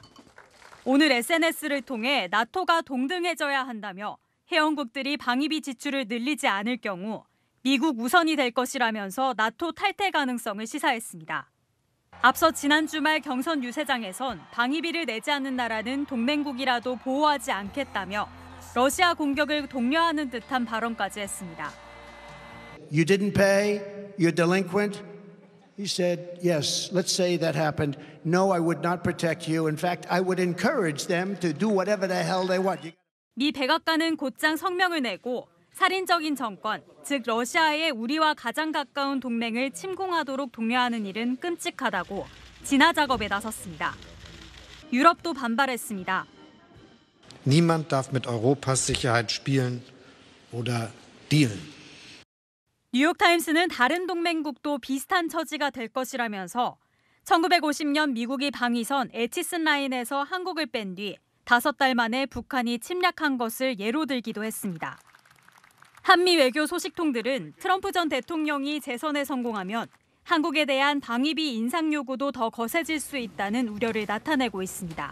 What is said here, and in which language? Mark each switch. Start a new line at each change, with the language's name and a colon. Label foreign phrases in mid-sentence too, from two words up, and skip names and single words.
Korean: 오늘 SNS를 통해 나토가 동등해져야 한다며 회원국들이 방위비 지출을 늘리지 않을 경우 미국 우선이 될 것이라면서 나토 탈퇴 가능성을 시사했습니다. 앞서 지난 주말 경선 유세장에선 방위비를 내지 않는 나라는 동맹국이라도 보호하지 않겠다며 러시아 공격을 독려하는 듯한 발언까지 했습니다.
English: You didn't pay, you're delinquent. He said, yes, let's say that happened. No, I would not protect you. In fact, I would encourage them to do whatever the hell they want.
Korean: 미 백악관은 곧장 성명을 내고 살인적인 정권, 즉 러시아의 우리와 가장 가까운 동맹을 침공하도록 독려하는 일은 끔찍하다고 진화 작업에 나섰습니다. 유럽도 반발했습니다.
German: Niemand darf mit Europas Sicherheit spielen oder dealen.
Korean: 뉴욕타임스는 다른 동맹국도 비슷한 처지가 될 것이라면서 1950년 미국이 방위선 에치슨 라인에서 한국을 뺀 뒤 5달 만에 북한이 침략한 것을 예로 들기도 했습니다. 한미 외교 소식통들은 트럼프 전 대통령이 재선에 성공하면 한국에 대한 방위비 인상 요구도 더 거세질 수 있다는 우려를 나타내고 있습니다.